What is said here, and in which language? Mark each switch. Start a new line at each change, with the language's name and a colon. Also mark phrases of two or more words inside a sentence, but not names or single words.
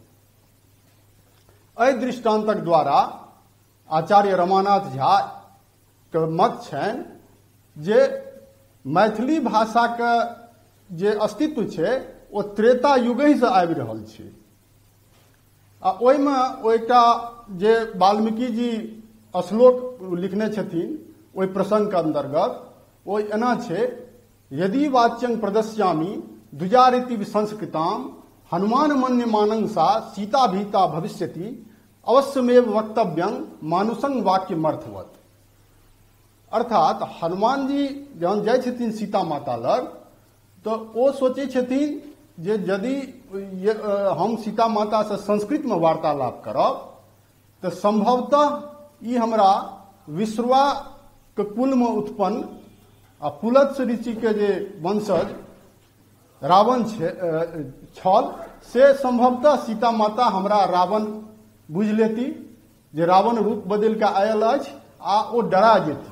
Maithili: एहि दृष्टांतक द्वारा आचार्य रमानाथ झा के मत छनि जे मैथिली भाषा के जे अस्तित्व छै ओ त्रेता युगे से आबि रहल छै। आ ओहिमे ओइटा जे वाल्मीकि जी श्लोक लिखने छथिन ओहि प्रसंग के अंतर्गत ओ एना छै,
Sanskrit: यदि वाच्यं प्रदस्यामि द्विजारीति विसंस्कृताम हनुमान मन्यमानं सा सीता भीता भविष्यति अवश्यमेव वक्तव्यं मानुषं वाक्यमर्थवत्।
Maithili: अर्थात हनुमान जी जहन जाइ छथिन सीता माता लग तो ओ सोचै छथिन जे यदि हम सीता माता से संस्कृत में वार्तालाप करब तो संभवतः ई हमरा विश्रवा के कुल में उत्पन्न आ पुलत्स्य ऋषि के जे वंशज रावण छल से संभवतः सीता माता हमरा रावण बुझ लेती जे रावण रूप बदल के आयल अछि आ ओ डरा जेती।